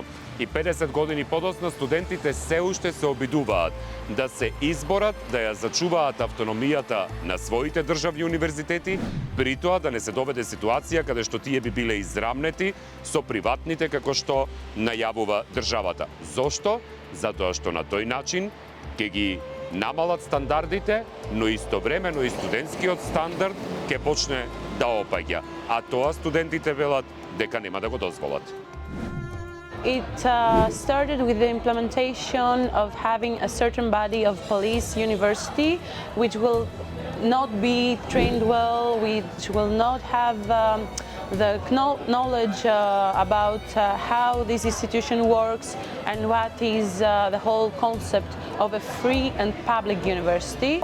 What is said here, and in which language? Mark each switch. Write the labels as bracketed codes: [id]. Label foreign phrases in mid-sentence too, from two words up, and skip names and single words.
[mk] И 50 години подоцна студентите се уште се обидуваат да се изборат, да ја зачуваат автономијата на своите државни универзитети, при тоа да не се доведе ситуација каде што тие би биле израмнети со приватните како што најавува државата. Зошто? Затоа што на тој начин ќе ги намалат стандардите, но истовремено и студентскиот стандард ќе почне да опаѓа, а тоа студентите велат дека нема да го дозволат. [en] It started with the implementation of having a certain body of police university, which will not be trained well, which will not have the knowledge about how this institution works and what is the whole concept of a free and public university.